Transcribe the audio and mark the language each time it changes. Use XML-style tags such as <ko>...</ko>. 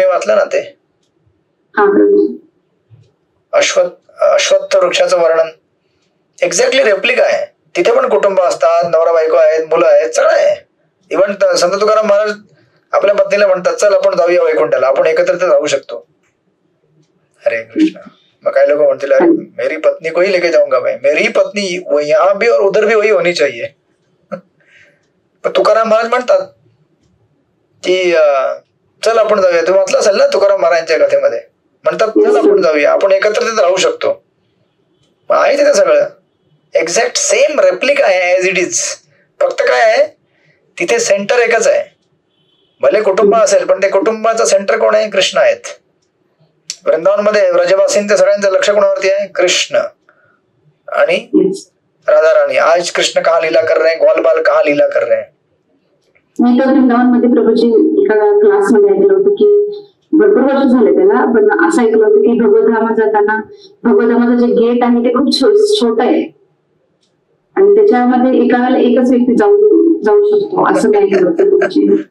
<mr>तुम्ही वाचलं ना ते अश्वत्थ वृक्षाचं वर्णन, एक्झॅक्टली रेप्लिका आहे. तिथे पण कुटुंब असतात, नवरा बायको आहेत, मुलं आहेत, सगळं आहे. इव्हन संत तुकाराम महाराज आपल्या पत्नीला म्हणतात चल आपण जाऊया वैकुंठाला, आपण एकत्र जाऊ शकतो. हरे कृष्ण. मग काही लोक म्हणतील</mr> <hi>अरे मेरी पत्नी को ही लेके जाऊंगा मैं, मेरी पत्नी यहाँ भी और उधर भी वही होनी चाहिए.</hi> <mr>पण तुकाराम महाराज म्हणतात की चल आपण जाऊया. तुम्ही वाचलं असेल ना तुकाराम महाराजांच्या कथेमध्ये, म्हणतात चल आपण जाऊया, आपण एकत्र तिथे राहू शकतो. आहे तिथे सगळं एक्झॅक्ट सेम रेप्लिका आहे ऍज इट इज. फक्त काय आहे तिथे सेंटर एकच आहे. भले कुटुंब असेल पण ते कुटुंबाचं सेंटर कोण आहे? कृष्ण आहेत. वृंदावनमध्ये व्रजवासींचं सगळ्यांचं लक्ष कोणावरती आहे? कृष्ण आणि राधा राणी.</mr> <hi>आज कृष्ण कहा लीला कर रहे हैं, ग्वाल बाल कहा लीला कर रहे हैं.</hi> <mr>मी तर वृंदावनमध्ये प्रभूची एका क्लासमध्ये ऐकलं होतं की भरपूर वर्ष झाले त्याला, पण असं ऐकलं होतं की भगवद्धामात जाताना भगवद्धामाचं जे गेट आहे ते खूप छोट आहे आणि त्याच्यामध्ये एका वेळेला एकच व्यक्ती जाऊ शकतो, असं काय ऐकलं होतं.</mr>